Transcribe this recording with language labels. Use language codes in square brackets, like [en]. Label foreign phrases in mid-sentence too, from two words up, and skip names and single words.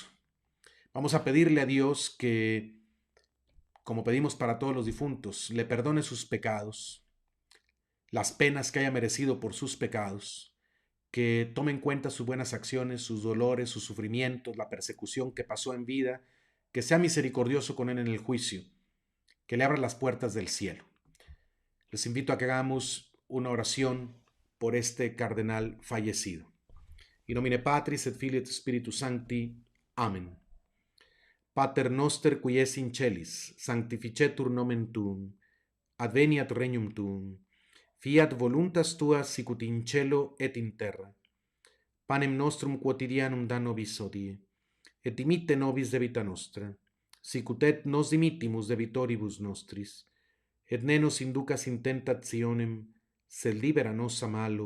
[es] Vamos a pedirle a Dios que, como pedimos para todos los difuntos, le perdone sus pecados, las penas que haya merecido por sus pecados, que tome en cuenta sus buenas acciones, sus dolores, sus sufrimientos, la persecución que pasó en vida, que sea misericordioso con él en el juicio, que le abra las puertas del cielo. Les invito a que hagamos una oración por este cardenal fallecido. [la] In nomine Patris et Filii et Spiritus Sancti. Amen. Pater noster qui es in celis, sanctificetur nomen tuum, adveniat regnum tuum, fiat voluntas tua sicut in cielo et in terra. Panem nostrum quotidianum da nobis hodie, et dimitte nobis debita nostra, sicut et nos dimittimus debitoribus nostris, et ne nos inducas in tentationem, sed libera nos a malo.